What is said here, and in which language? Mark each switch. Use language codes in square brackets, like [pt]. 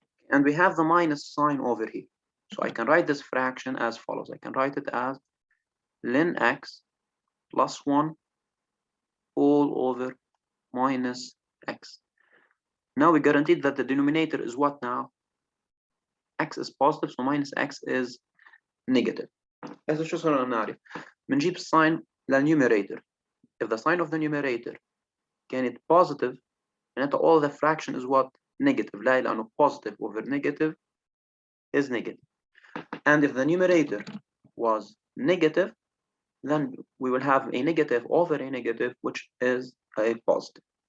[en] And we have the minus sign over here. So I can write this fraction as follows. I can write it as ln x plus 1 all over minus x. Now we guaranteed that the denominator is what now? X is positive, so minus x is negative. [ar] هذا شو صار نعرف؟ بنجيب sign للنumerator. [en] If the sign of the numerator [ar] كانت [en] positive, [ar] معناتها [en] all the fraction is what? Negative. [ar] لا لأنه [en] positive over negative is negative. And if the numerator was negative, then we will have a negative over a negative, which is a positive.